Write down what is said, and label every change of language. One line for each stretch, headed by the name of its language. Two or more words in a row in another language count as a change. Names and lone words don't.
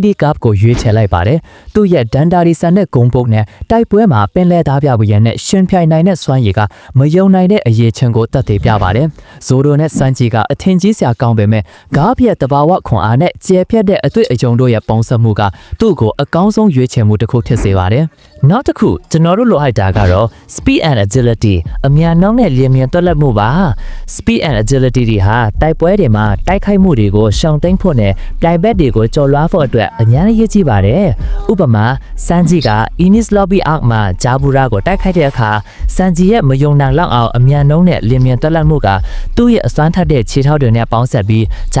Burmese: Garp ကိုရွေးချယ်လိုက်ပါတယ်။သူ့ရဲ့ Dandari ဆန်တဲ့ဂုံပုတ်နဲ့တိုက်ပွဲမှာပင်လယ်သားပြပွဲနဲ့ရှင်ပြိုင်နိုင်တဲ့စွမ်းရည်ကမယုံနိုင်တဲ့အရေးချင်းကိုတက်သေးပြပါတယ်။ Zoro နဲ့ Sanji ကအထင်ကြီးစရာကောင်းပေမဲ့Garp ရဲ့တဘာဝခွန်အားနဲ့ကျယ်ပြန့်တဲ့အတွေ့အကြုံတို့ရဲ့ပုံစံမှုကသူ့ကိုအကောင်း ဆုံးရွေးချယ်မှုတစ်ခုဖြစ်စေပါတယ်။နောက်တစ်ခုကျွန်တော်တို့လိုအပ်တာကတော့
English: speed and agility
Burmese: အမြန်နှောင်းတဲ့လျင်မြန်တွက်လက်မှုပါ။
English: speed and agility
Burmese: တွေဟာတိုက်ပွဲတွေမှာတိုက်ခိုက်မှုတွေကိုရှောင်တိန်ဖို့နဲ့ပြိုင်ဘက်တွေကိုကျော်လွှားဖို့အတွက်အများကြီးရည်ကြီး ပါတယ်။ဥပမာ Sanji က Enies Lobby Arc မှာဂျာဘူရာကိုတိုက်ခိုက်တဲ့အခါ Sanji ရဲ့မယုံနိုင်လောက်အောင်အမြန်နှောင်းတဲ့လျင်မြန်တွက်လက်မှုကသူ့ရဲ့အစွမ်းထက်တဲ့ခြေထောက်တွေနဲ့ပေါင်းစပ်ပြီးဂျာ